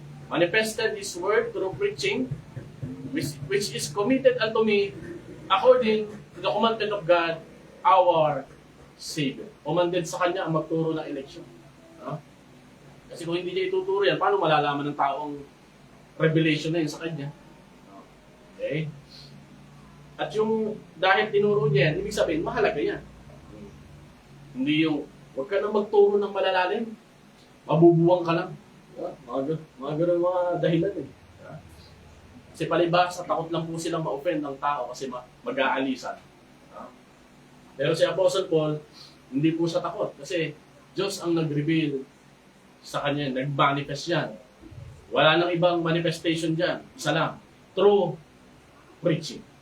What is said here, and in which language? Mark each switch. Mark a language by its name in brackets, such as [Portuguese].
[English] Manifested His word through preaching, which is committed unto me according the commandment of God, our Savior. [Filipino] Commanded sa Kanya ang magturo ng eleksyon. Kasi kung hindi niya ituturo yan, paano malalaman ng taong revelation na yun sa Kanya? Okay? At yung dahil tinuro niya yan, ibig sabihin, mahalaga yan. Hindi yung, huwag ka na magturo ng malalalim. Mabubuwang ka lang. Mga ganun mga dahilan eh. Kasi palibhasa, takot lang po silang ma-offend ng tao kasi mag-aalisan. Pero si Apostle Paul, hindi po siya takot kasi Diyos ang nag-reveal sa kanya, nag-manifest yan. Wala nang ibang manifestation dyan. Isa lang, [English] through preaching.